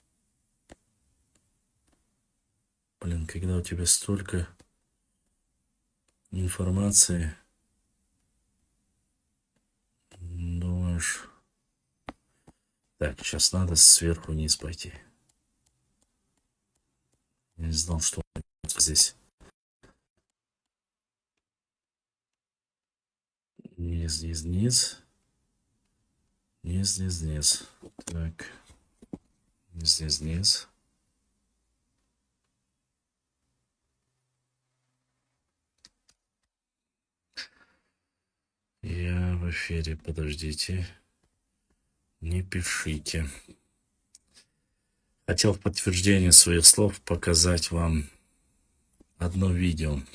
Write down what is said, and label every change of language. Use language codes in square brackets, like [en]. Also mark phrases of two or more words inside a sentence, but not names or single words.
[ru] Блин, когда у тебя столько информации, думаешь... Так, сейчас надо сверху вниз пойти. Я не знал, что здесь. Низ, низ, низ. Низ, низ, низ. Так. Низ, низ, низ. Я в эфире, подождите. Не пишите. Хотел в подтверждение своих слов показать вам одно видео.